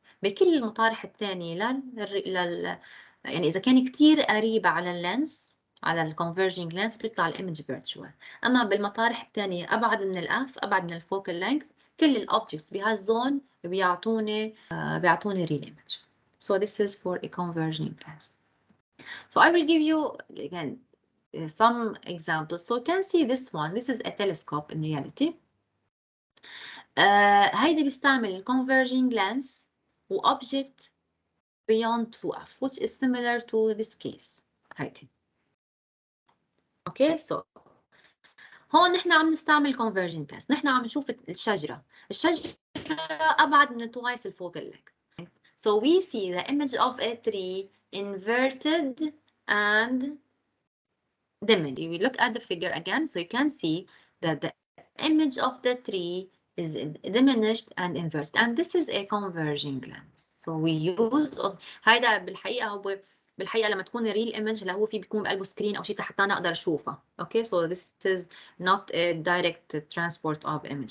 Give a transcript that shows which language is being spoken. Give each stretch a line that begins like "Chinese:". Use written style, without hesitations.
Arabic: بكل المطارح الثانيه يعني اذا كان كثير قريب على اللينس على الكونفرجينج لينس بيطلع الايمج فيرتشوال. اما بالمطارح الثانيه ابعد من الاف ابعد من الفوكال لينث كل الاوبجكتس بهالزون بيعطوني ريل ايمج.
English: So this is for a converging lens. So I will give you again some examples. So you can see this one. This is a telescope in reality.
Arabic: هيدا بيستعمل converging lens و object beyond 2f
English: which is similar to this case.
Arabic: هيدي. Okay, so هون نحن عم نستعمل converging lens. نحن عم نشوف الشجرة أبعد من twice الفوكال length.
English: So we see the image of a tree inverted and diminished. We look at the figure again, so you can see that the image of the tree is diminished and inverted, and this is a converging lens. So we use
Arabic: هيدا بالحقيقة لما تكون real image اللي هو في بيكون بقلبه سكرين أو شيء حتى أنا أقدر أشوفها.
English: Okay, so this is not a direct transport of image.